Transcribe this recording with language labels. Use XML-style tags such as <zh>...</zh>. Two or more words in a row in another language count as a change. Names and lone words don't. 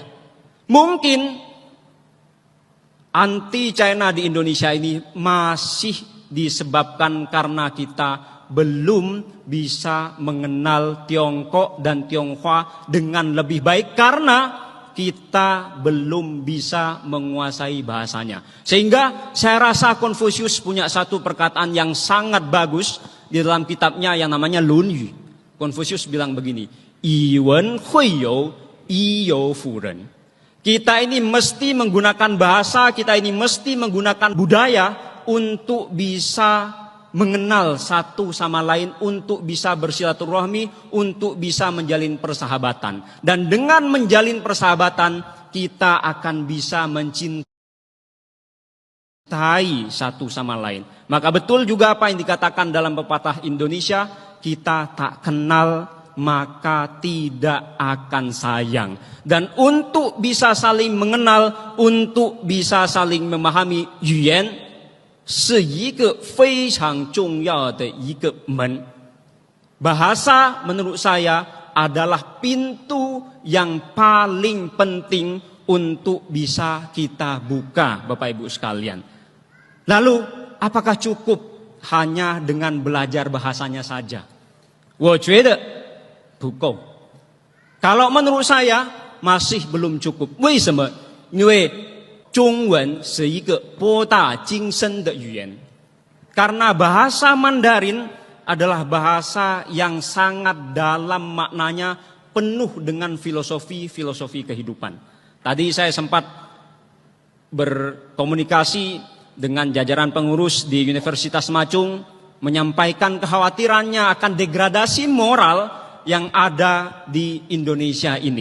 <id>Mungkin anti China di Indonesia ini masih disebabkan karena kita belum bisa mengenal Tiongkok dan Tionghoa dengan lebih baik karena kita belum bisa menguasai bahasanya. Sehingga saya rasa Konfusius punya satu perkataan yang sangat bagus di dalam kitabnya yang namanya Lun Yu. Konfusius bilang begini,</id> <zh>以文会友，以友辅仁.</zh> <id>Kita ini mesti menggunakan bahasa, kita ini mesti menggunakan budaya untuk bisa mengenal satu sama lain, untuk bisa bersilaturahmi, untuk bisa menjalin persahabatan. Dan dengan menjalin persahabatan, kita akan bisa mencintai satu sama lain. Maka betul juga apa yang dikatakan dalam pepatah Indonesia, kita tak kenal maka tidak akan sayang. Dan untuk bisa saling mengenal, untuk bisa saling memahami,</id> <zh>yuan是一个非常重要的一个门.</zh> <id>Bahasa menurut saya adalah pintu yang paling penting untuk bisa kita buka, Bapak Ibu sekalian. Lalu, apakah cukup hanya dengan belajar bahasanya saja?</id> <zh>我觉得不够.</zh> <id>Kalau menurut saya masih belum cukup.</id> <zh>为什么？因为中文是一个博大精深的语言.</zh> <id>Karena bahasa Mandarin adalah bahasa yang sangat dalam maknanya, penuh dengan filosofi kehidupan. Tadi saya sempat berkomunikasi dengan jajaran pengurus di Universitas Macung, menyampaikan kekhawatirannya akan degradasi moral yang ada di Indonesia ini.</id>